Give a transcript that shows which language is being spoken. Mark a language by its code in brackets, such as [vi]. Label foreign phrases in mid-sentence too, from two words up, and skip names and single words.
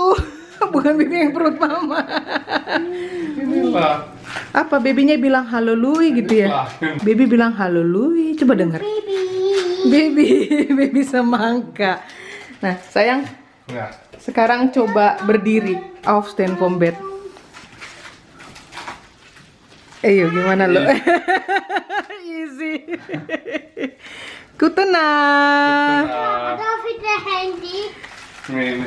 [id] Bukan baby yang perut Mama. Inilah. Apa babynya bilang halo Lui gitu ya? Baby bilang halo Lui. Coba denger. Baby semangka. Nah, sayang. Ya. Sekarang coba berdiri. [de] Aufstehen vom Bett. [id] Ayo gimana lo? [de] Easy. Guten Nacht. Darf ich das Handy? Nee.